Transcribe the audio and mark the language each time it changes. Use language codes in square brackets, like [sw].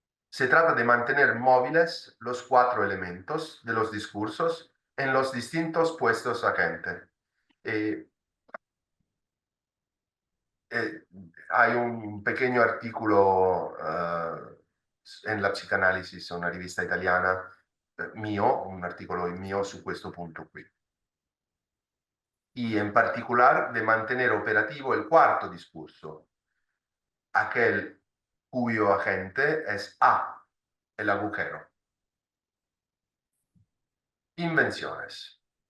[es] Se trata de mantener móviles los 4 elementos de los discursos en los distintos puestos a gente. Hay un pequeño artículo en la Psicanálisis, [it] una rivista italiana, mio, un articolo mio su questo punto qui. [es] Y en particular de mantener operativo el cuarto discurso, aquel cuyo agente es A, el agujero. Invenciones.